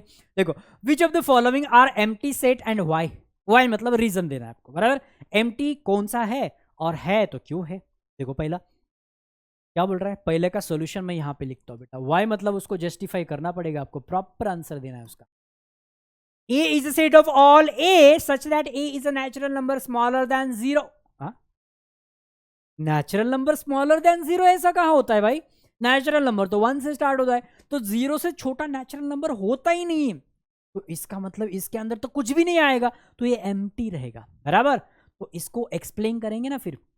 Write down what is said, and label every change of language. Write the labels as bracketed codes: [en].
[en] देखो, which of the following are empty set and why? [hi] Y मतलब reason देना है आपको, बराबर। एम्प्टी कौन सा है, और है तो क्यों है? देखो पहला क्या बोल रहा है, पहले का सॉल्यूशन मैं यहां पे लिखता हूं बेटा। वाई मतलब उसको जस्टिफाई करना पड़ेगा, आपको प्रॉपर आंसर देना है उसका। [en] A is a set of all A such that A is a natural number smaller than 0. Natural number smaller than 0 [hi] ऐसा कहां होता है भाई? नेचुरल नंबर तो 1 से स्टार्ट होता है, तो 0 से छोटा नेचुरल नंबर होता ही नहीं। तो इसका मतलब इसके अंदर तो कुछ भी नहीं आएगा, तो ये एम्प्टी रहेगा, बराबर। तो इसको एक्सप्लेन करेंगे ना फिर।